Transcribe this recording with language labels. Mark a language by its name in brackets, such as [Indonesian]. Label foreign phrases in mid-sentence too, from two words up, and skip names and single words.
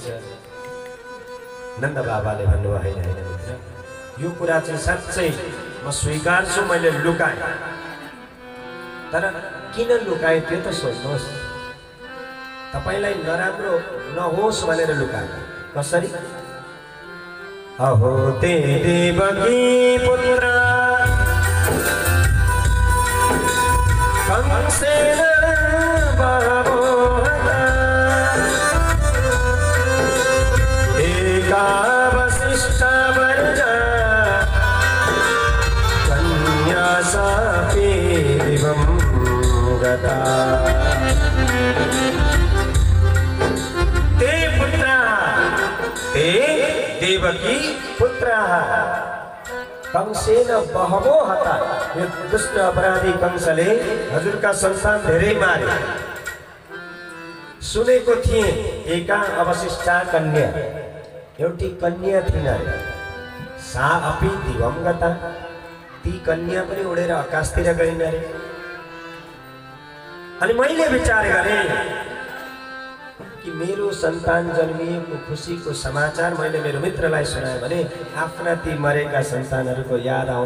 [Nepali] नन्द बाबाले भन्नुभयो होइन होइन मित्र यो कुरा चाहिँ साँच्चै म स्वीकार्छु मैले लुकाएँ। तर किन लुकाएँ त्यो त सोच्नुहोस्। तपाईलाई नराम्रो नहोस् भनेर लुकाएँ। कसरी? [Sanskrit] अहो ते देवकी पुत्र कंसेन बहवोहता एका वसिष्ठा वर्जा कन्या सापि दिवं गता। ते पुत्रा ते देवकी पुत्राः कंसेन बहवो हता। [Nepali] यो दुष्ट अपराधी कंसले हजुरका सन्तान धेरै मारे। सुनेको थिए [Sanskrit] एका अवशिष्टा कन्या [Nepali] एउटी कन्या थिइन् अरे। [Sanskrit] सा अपि दिवं गता [Nepali] ती कन्या पनि उडेर आकाशतिर गइन् अरे। अनि मैले विचार गरेँ कि मेरो सन्तान जन्मिएको खुसीको समाचार मैले मेरो मित्रलाई सुनाएँ भने आफ्ना ती मरेका सन्तानहरूको याद आउँछ।